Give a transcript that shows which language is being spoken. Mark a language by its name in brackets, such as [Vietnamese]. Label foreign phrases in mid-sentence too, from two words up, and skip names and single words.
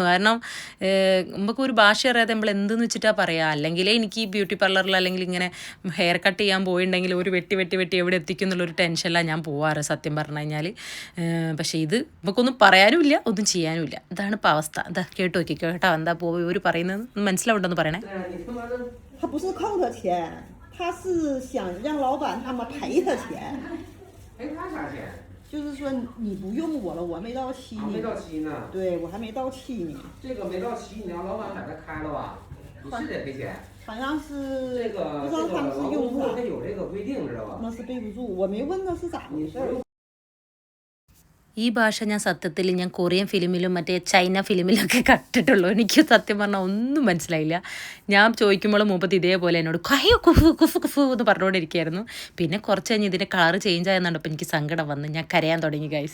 [Malayalam] കാരണം നമുക്കൊരു ഭാഷ അറിയാതെ നമ്മൾ എന്തെന്ന് വെച്ചിട്ടാണ് പറയുക. അല്ലെങ്കിലേ എനിക്ക് ഈ [English] beauty parlour [Malayalam] അല്ലെങ്കിൽ ഇങ്ങനെ [English] hair cut [Malayalam] ചെയ്യാൻ പോയിട്ടുണ്ടെങ്കിൽ ഒരു വെട്ടി എവിടെ എത്തിക്കും എന്നുള്ളൊരു ടെൻഷനിലാണ് ഞാൻ പോവാറ് സത്യം പറഞ്ഞു കഴിഞ്ഞാൽ. പക്ഷേ ഇത് നമുക്കൊന്നും പറയാനും ഇല്ല, ഒന്നും ചെയ്യാനും ഇല്ല. ഇതാണ് ഇപ്പോൾ അവസ്ഥ. എന്താ കേട്ടോ നോക്കിക്കോ കേട്ടോ, എന്താ പോയി ഒരു പറയുന്നത് മനസ്സിലാവുണ്ടെന്ന് പറയണേ. [Chinese] 他是想让老板他们赔他钱，赔他啥钱？就是说你不用我了，我没到期呢。没到期呢。对，我还没到期呢。这个没到期，你让老板把它开了吧，你是得赔钱。好像是这个不知道他们是用啥，它有这个规定，知道吧？那是备不住，我没问他是咋回事儿。 [Malayalam] ഈ ഭാഷ ഞാൻ സത്യത്തിൽ ഞാൻ കൊറിയൻ ഫിലിമിലും മറ്റേ ചൈന ഫിലിമിലൊക്കെ കണ്ടിട്ടുള്ളൂ. എനിക്ക് സത്യം പറഞ്ഞാൽ ഒന്നും മനസ്സിലായില്ല. ഞാൻ ചോദിക്കുമ്പോൾ മൂപ്പത്ത് ഇതേപോലെ എന്നോട് കയ്യോ കുഫു കുഫു കുഫു എന്ന് പറഞ്ഞുകൊണ്ടിരിക്കുകയായിരുന്നു. പിന്നെ കുറച്ച് കഴിഞ്ഞ് ഇതിൻ്റെ കളറ് ചേഞ്ച് ആയെന്നുണ്ട്. അപ്പോൾ എനിക്ക് സങ്കടം വന്ന് ഞാൻ കരയാൻ തുടങ്ങി ഗൈസ്.